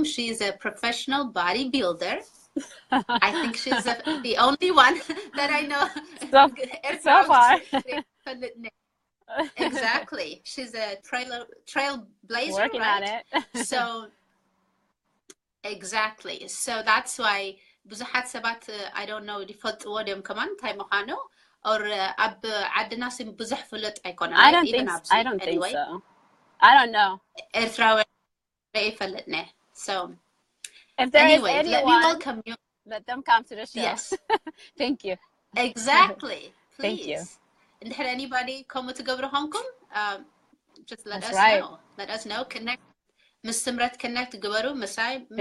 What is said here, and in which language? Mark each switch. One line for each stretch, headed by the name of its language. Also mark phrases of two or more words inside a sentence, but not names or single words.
English: She's a professional bodybuilder. I think she's the only one that I know. So far. Exactly. She's a trailblazer. Working right? on it. So, exactly. So that's why
Tigrinya: ብዙሓት ሰባት
English: I don't know
Tigrinya: ይፈልጥዎ ድዮም ከማን እንታይ ምዃኑ or ኣብ ዓድና ስም ብዙሕ ፍለጥ ኣይኮነን.
English: I don't think so. I don't know.
Tigrinya: ኤርትራዊ ይፈልጥነ.
English: So if there anyway, is anyone, let me welcome you. Let them come to the show. Yes. Thank you. Exactly. Please. Thank you. And had anybody come to go to Hong Kong? Just let That's us right. know. Let us know. Connect. Ms. Semret connect Gabaru, Masai, Ms.